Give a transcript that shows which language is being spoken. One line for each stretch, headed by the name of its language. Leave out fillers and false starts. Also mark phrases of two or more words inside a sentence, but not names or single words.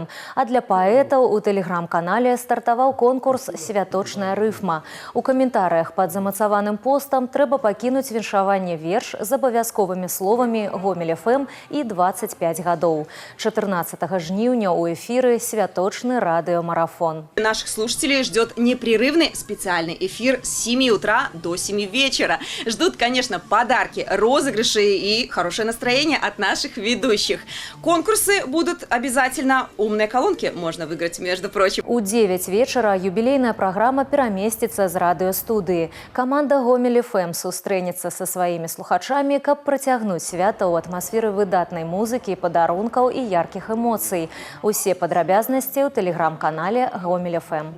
Belarusian: А для паэтаў у тэлеграм-канале стартаваў конкурс «Святочная рыфма». У каментарыях пад замацаваным постам трэба пакінуць віншаванне верш з абавязковымі словамі Гомель ФМ і 25 гадоў. 14 жніўня ў эфіры святочны радыёмарафон.
Russian: Наших слушателей ждет непрерывный специальный эфир с 7 утра до 7 вечера. Ждут, конечно, подарки, розыгрыши и хорошее настроение от наших ведущих. Конкурсы будут обязательно. Умные колонки можно выиграть, между прочим.
Belarusian: У 9 вечера юбилейная программа пераместится з радыёстудыі. Команда Гомель ФМ сустрэнецца
Russian: со своими
Belarusian: слухачами, каб працягнуць свята ў атмасферы выдатнай музыкі, падарункаў і яркіх эмоцый. Усе падрабязнасці ў тэлеграм-канале Гомель ФМ.